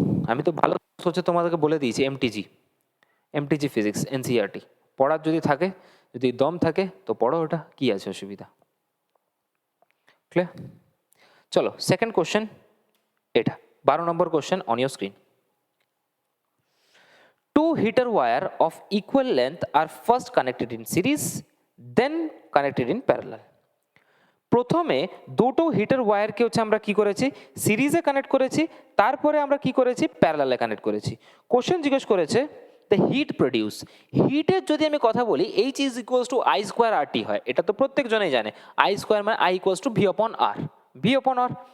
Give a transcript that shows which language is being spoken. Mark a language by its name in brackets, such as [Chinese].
[Bangla] আমি তো ভালো হচ্ছে তোমাদেরকে বলে দিয়েছি এমটিজি ফিজিক্স এনসিইআরটি পড়ার যদি থাকে, যদি দম থাকে তো পড়ো, ওটা কি আছে অসুবিধা। ক্লিয়ার? চলো সেকেন্ড কোশ্চেন, এটা 12 নম্বর question on your screen. [English] Two heater wire of equal length are first connected in series, then connected in parallel. [Bangla] প্রথমে দুটো হিটার ওয়্যারকে হচ্ছে আমরা কি করেছি, সিরিজে কানেক্ট করেছি, তারপরে আমরা কি করেছি, প্যারালালে কানেক্ট করেছি। কোশ্চেন জিজ্ঞেস করেছে দ্য হিট প্রডিউস, হিটের যদি আমি কথা বলি [English] H is equals to I square R T [Bangla] হয়, এটা তো প্রত্যেক জনেই জানে, আই স্কোয়ার মানে I equals to V upon আর, V upon আর।